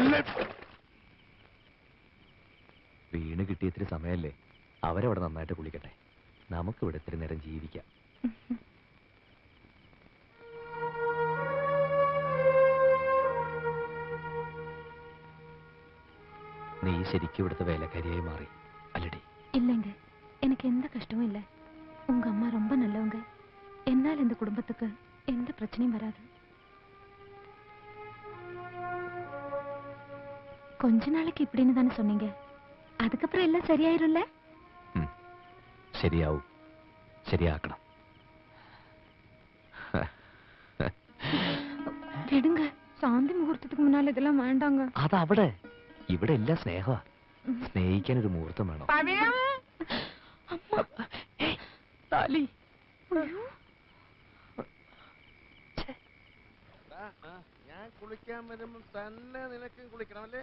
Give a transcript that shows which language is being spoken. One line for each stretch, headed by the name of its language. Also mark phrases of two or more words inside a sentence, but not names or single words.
Malayalam: വീണ് കിട്ടിയ ഇത്തിരി സമയല്ലേ, അവരവിടെ നന്നായിട്ട് കുളിക്കട്ടെ. നമുക്കിവിടെ ഇത്തിരി നേരം ജീവിക്കാം. നീ ശരിക്കും ഇവിടുത്തെ വേലക്കാരിയായി മാറി അല്ലടി?
Tamil: இல்லைங்க, எனக்கு எந்த கஷ்டமும் இல்லை. உங்க அம்மா ரொம்ப நல்லவங்க. என்னால் இந்த குடும்பத்துக்கு எந்த பிரச்சனையும் வராது. கொஞ்ச நாளைக்கு இப்படின்னு தானே சொன்னீங்க. அதுக்கப்புறம் எல்லாம் சரியாயிரும்ல?
Malayalam: ശരിയാവും, ശരിയാക്കണം.
Tamil: சாந்தி முகூர்த்தத்துக்கு முன்னால இதெல்லாம் வேண்டாங்க.
Malayalam: അതവിടെ. ഇവിടെ എല്ലാം സ്നേഹമാ. സ്നേഹിക്കാൻ ഒരു മുഹൂർത്തം വേണം. പവിഴം താലി. ഞാൻ കുളിക്കാൻ വരുമ്പോ തന്നെ നിനക്കും കുളിക്കണമല്ലേ?